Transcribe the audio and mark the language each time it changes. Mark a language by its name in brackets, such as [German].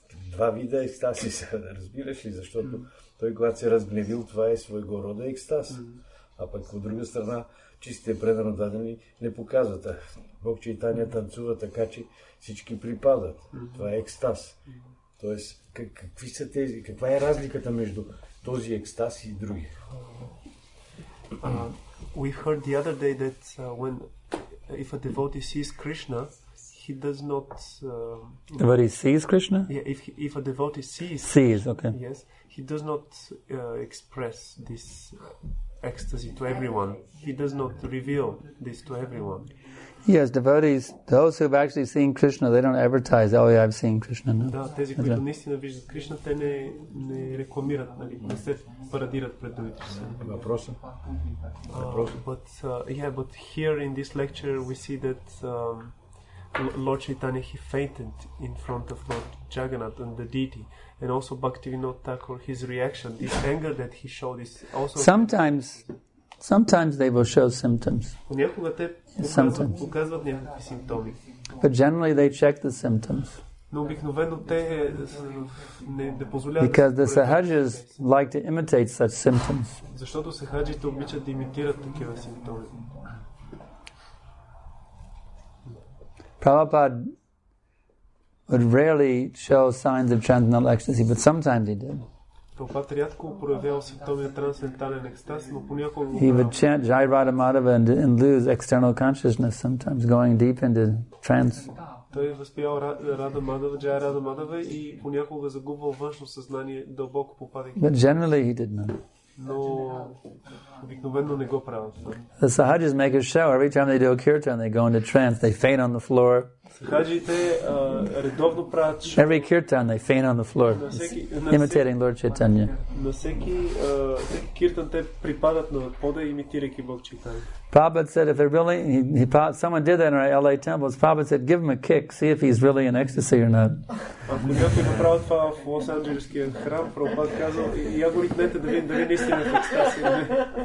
[Bulgarian] Два вида екстази са, разбираш ли, защото той, когато се разгневил, това е своего рода екстаз. А пък от друга страна, чистите предано дадени не показват. Бог Чайтаня танцува така, че всички припадат. Това е екстаз. Тоест, какви са тези, каква е разликата между този екстаз и други? [English] We heard the other day that if a devotee sees Krishna, he does not... Devotee sees Krishna? Yeah, if a devotee Sees, okay. Yes, he does not express this ecstasy to everyone. He does not reveal this to everyone. Yes, devotees, those who have actually seen Krishna, they don't advertise, oh yeah, I've seen Krishna. No. [Bulgarian] Да, тези, които наистина виждат Кришна, те не рекламират, нали, не се парадират пред другите. Въпросът? [English] But here in this lecture we see that Lord Chaitanya, he fainted in front of Lord Jagannath and the deity, and also Bhaktivinoda Thakur, his reaction, this anger that he showed is also... Sometimes they will show symptoms. [Bulgarian] Понякога те показват някакви симптоми. [English] But generally they check the symptoms. [Bulgarian] Но обикновено те не позволяват... [English] Because the sahajas like to imitate such symptoms. [Bulgarian] Защото сахаджите обичат да имитират такива симптоми. [English] Prabhupada would rarely show signs of transcendental ecstasy, but sometimes he did. [Bulgarian] Прабхупад рядко проявява симптоми на трансцендентален екстаз, но понякога... [English] He would chant Jai Radha Madhava and lose external consciousness sometimes, going deep into trance. [Bulgarian] Той възпял Рада Мадава, Джай Рада Мадава и понякога загубвал външно съзнание, дълбоко попадайки. [English] But generally he did not. [Bulgarian] Но обикновено не го правят. [English] The sahajas make a show. Every time they do a kirtan, they go into trance. They faint on the floor. [Bulgarian] Сахаджите редовно правят шоу. [English] Every kirtan, they faint on the floor, imitating Lord Chaitanya. [Bulgarian] На всеки киртан те припадат на пода, имитирайки Бог Чайтания. [English] Prabhupada said, if they're really, someone did that in our LA temples. Prabhupada said, give him a kick, see if he's really in ecstasy or not. [Bulgarian] Ако някой направи това в Лос-Анджелеския храм, Прабхупад казал, я го ритнете да видим дали наистина е в екстаз или не.